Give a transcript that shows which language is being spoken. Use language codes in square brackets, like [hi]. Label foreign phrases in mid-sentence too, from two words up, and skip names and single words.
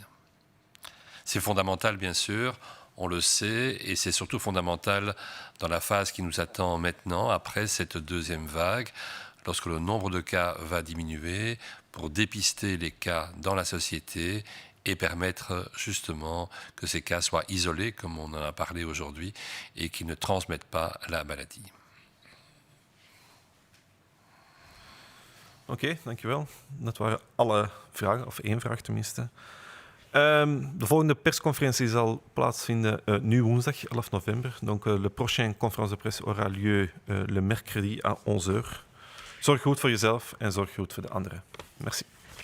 [fr] C'est fondamental, bien sûr. On le sait, et c'est surtout fondamental dans la phase qui nous attend maintenant, après cette deuxième vague, lorsque le nombre de cas va diminuer, pour dépister les cas dans la société et permettre justement que ces cas soient isolés, comme on en a parlé aujourd'hui, et qu'ils ne transmettent pas la maladie. [nl] Oké, dankjewel. Dat waren alle vragen, of 1 vraag tenminste. De volgende persconferentie zal plaatsvinden nu woensdag 11 november. [fr] Donc le prochain conférence de presse aura lieu le mercredi à 11h. [nl] Zorg goed voor jezelf en zorg goed voor de anderen. Merci.